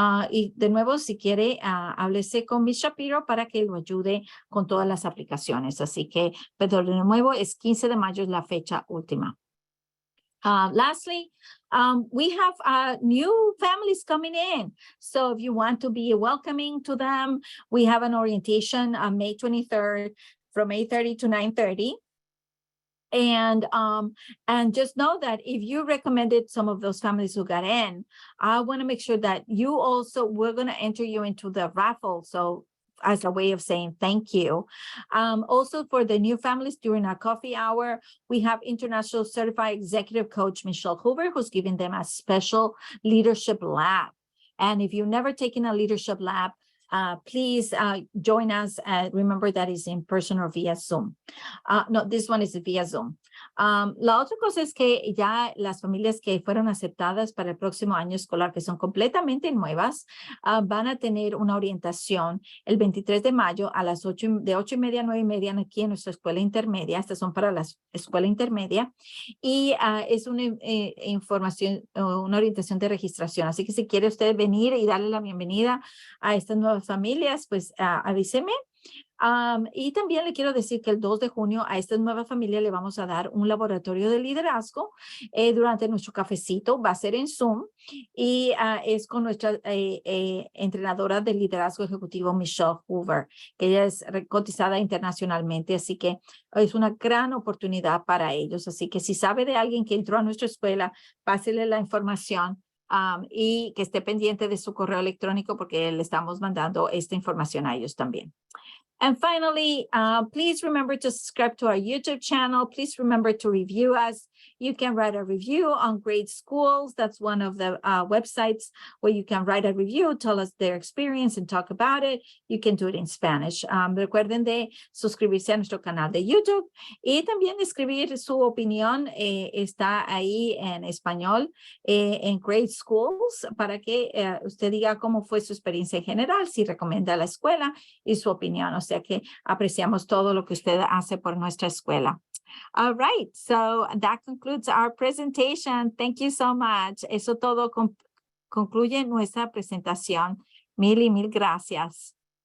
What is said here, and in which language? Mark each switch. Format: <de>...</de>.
<es>Y de nuevo, si quiere, háblese con Miss Shapiro para que lo ayude con todas las aplicaciones. Así que, pero de nuevo, es 15 de mayo es la fecha última.</es> <en>Lastly, we have new families coming in. So if you want to be welcoming to them, we have an orientation on May 23rd from 8:30 to 9:30. And just know that if you recommended some of those families who got in, I want to make sure that you also, we're going to enter you into the raffle. So as a way of saying thank you. Also for the new families during our coffee hour, we have International Certified Executive Coach Michelle Hoover, who's giving them a special leadership lab. And if you've never taken a leadership lab, please join us. Remember that is in person or via Zoom. No, this one is via Zoom.</en> <es>La otra cosa es que ya las familias que fueron aceptadas para el próximo año escolar, que son completamente nuevas, van a tener una orientación el 23 de mayo a las 8, de 8:30 a 9:30 aquí en nuestra escuela intermedia. Estas son para la escuela intermedia y es una información, una orientación de registración. Así que si quiere usted venir y darle la bienvenida a estas nuevas familias, pues avíseme. Y también le quiero decir que el 2 de junio a esta nueva familia le vamos a dar un laboratorio de liderazgo durante nuestro cafecito. Va a ser en Zoom y es con nuestra entrenadora de liderazgo ejecutivo, Michelle Hoover, que ella es cotizada internacionalmente. Así que es una gran oportunidad para ellos. Así que si sabe de alguien que entró a nuestra escuela, pásele la información. Y que esté pendiente de su correo electrónico porque le estamos mandando esta información a ellos también.</es> <en>And finally, please remember to subscribe to our YouTube channel. Please remember to review us. You can write a review on Great Schools. That's one of the websites where you can write a review, tell us their experience and talk about it. You can do it in Spanish.</en> <es>Recuerden de suscribirse a nuestro canal de YouTube y también escribir su opinión. Está ahí en español en Great Schools para que usted diga cómo fue su experiencia en general, si recomienda la escuela y su opinión. O sea que apreciamos todo lo que usted hace por nuestra escuela.</es> <en>All right, so that concludes our presentation. Thank you so much.</en> <es>Eso todo concluye nuestra presentación. Mil y mil gracias.</es>